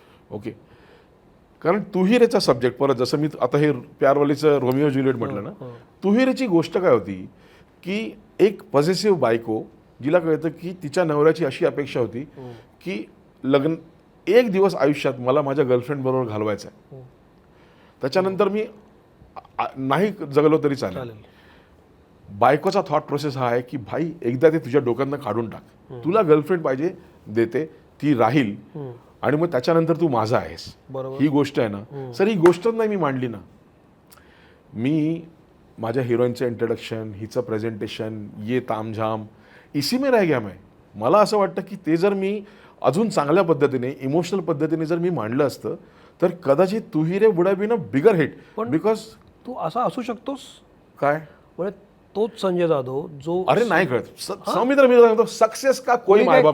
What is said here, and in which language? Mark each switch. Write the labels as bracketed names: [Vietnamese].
[Marathi] Okay, कारण तुहिरेचा subject परत, जसं मी आता हे प्यारवालीचं रोमिओ ज्युलिएट म्हटलं ना, तुहिरेची गोष्ट काय होती की एक पॉझिटिव्ह बायको जिला कळतं की तिच्या नवऱ्याची अशी अपेक्षा होती की लग्न एक दिवस आयुष्यात मला माझ्या गर्लफ्रेंड बरोबर घालवायचं आहे, त्याच्यानंतर मी नाही जगलो तरी चालेल. बायकोचा थॉट प्रोसेस हा आहे की भाई एकदा ते तुझ्या डोक्यातनं काढून टाक. तुला गर्लफ्रेंड पाहिजे, देते, ती राहील आणि मग त्याच्यानंतर तू माझा आहेस. ही गोष्ट आहे ना सर, ही गोष्टच नाही मी मांडली ना. मी माझ्या हिरोईनचं इंट्रोडक्शन, हिचं प्रेझेंटेशन, [Hindi] ये तामझाम, इसी में रह गया मैं. [Marathi] मला असं वाटतं की ते जर मी अजून चांगल्या पद्धतीने, इमोशनल पद्धतीने जर मी मांडलं असतं तर कदाचित तुहिरे [English] Would have been a bigger hit. Because [Marathi] तू असा असू शकतोस काय, म्हणजे तोच संजय जाधव जो, अरे नाही कळत. सौमित्र मी सांगतो, [Hindi] सक्सेस का कोई माय बाप